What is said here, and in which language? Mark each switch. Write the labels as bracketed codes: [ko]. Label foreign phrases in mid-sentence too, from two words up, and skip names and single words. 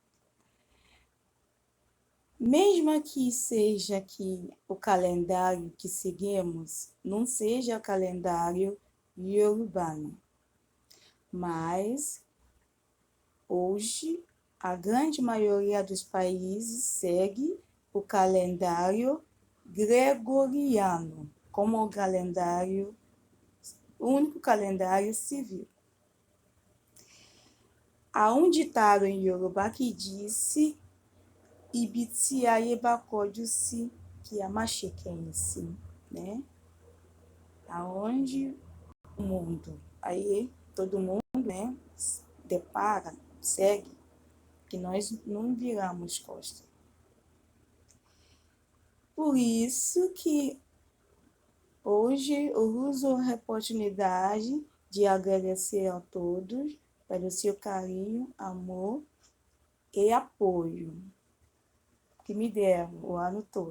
[pt] Mesmo que seja que o calendário que seguimos não seja o calendário iorubano, mas hoje a grande maioria dos países segue o calendário gregoriano como o único calendário civil. Há um ditado em Yorubá que disse [yo] ibi tí ayé bá kọjú sí kí a má ṣe kẹ̀yìn sí, [pt] né? Aonde o mundo, aí todo mundo, né, depara, segue, que nós não viramos costas. Por isso que hoje eu uso a oportunidade de agradecer a todos pelo seu carinho, amor e apoio que me deram o ano todo.